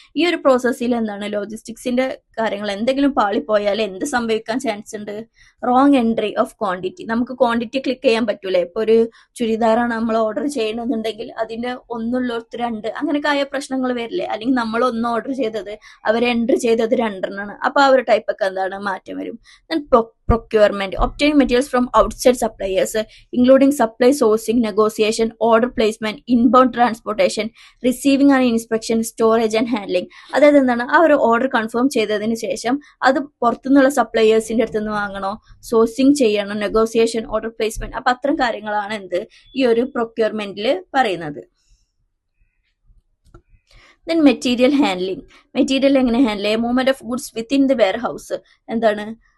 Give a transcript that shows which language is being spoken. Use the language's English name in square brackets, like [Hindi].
[Malayalam] ഈ ഒരു പ്രോസസ്സിൽ എന്താണ് ലോജിസ്റ്റിക്സിന്റെ കാര്യങ്ങൾ എന്തെങ്കിലും പാളിപ്പോയാൽ എന്ത് സംഭവിക്കാൻ ചാൻസ് ഉണ്ട്? Wrong entry of quantity. നമുക്ക് ക്വാണ്ടിറ്റി ക്ലിക്ക് ചെയ്യാൻ പറ്റൂല. ഇപ്പൊ ഒരു ചുരിദാറാണ് നമ്മൾ ഓർഡർ ചെയ്യണമെന്നുണ്ടെങ്കിൽ അതിന്റെ ഒന്നുള്ളൊരു 2 അങ്ങനെയൊക്കെ ആയ പ്രശ്നങ്ങൾ വരില്ലേ? അല്ലെങ്കിൽ നമ്മൾ ഒന്ന് ഓർഡർ ചെയ്തത് അവർ എൻട്രി ചെയ്തത് 2 അപ്പൊ ആ ഒരു ടൈപ്പ് ഒക്കെ എന്താണ് മാറ്റം വരും. [English] Procurement, obtaining materials from outside suppliers, including supply sourcing, negotiation, order placement, inbound transportation, receiving and inspection, storage and handling. [Malayalam] അതായത് എന്താണ് ആ ഒരു ഓർഡർ കൺഫേം ചെയ്തതിന് ശേഷം അത് പുറത്തുനിന്നുള്ള സപ്ലയേഴ്സിന്റെ അടുത്ത് നിന്ന് വാങ്ങണോ, സോഴ്സിങ് ചെയ്യണോ, നെഗോസിയേഷൻ, ഓർഡർ പ്ലേസ്മെന്റ്. അപ്പൊ അത്തരം കാര്യങ്ങളാണ് എന്ത് ഈ ഒരു പ്രൊക്യൂർമെന്റിൽ പറയുന്നത്. Then material handling. മെറ്റീരിയൽ എങ്ങനെ ഹാൻഡിൽ ചെയ്യുക? [English] Movement of goods within the warehouse. [Malayalam] എന്താണ്